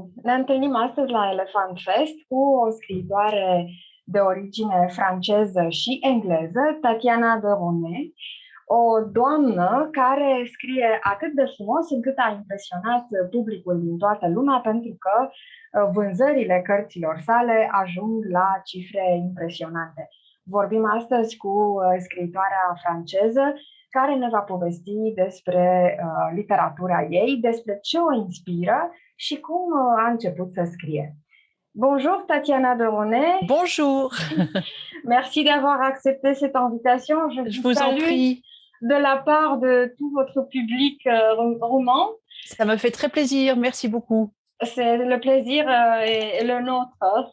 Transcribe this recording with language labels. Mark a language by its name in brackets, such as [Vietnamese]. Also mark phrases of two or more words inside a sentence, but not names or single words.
[Romanian] Ne întâlnim astăzi la Elefant Fest cu o scriitoare de origine franceză și engleză, Tatiana Deronay, o doamnă care scrie atât de frumos încât a impresionat publicul din toată lumea pentru că vânzările cărților sale ajung la cifre impresionante. Vorbim astăzi cu scriitoarea franceză care ne va povesti despre literatura ei, despre ce o inspiră și cum a început să scrie. [French] Bonjour Tatiana Deronay. Bonjour. Merci d'avoir accepté cette invitation. Je vous en prie. De la part de tout votre public roman. Ça me fait très plaisir, merci beaucoup. C'est le plaisir et le nôtre.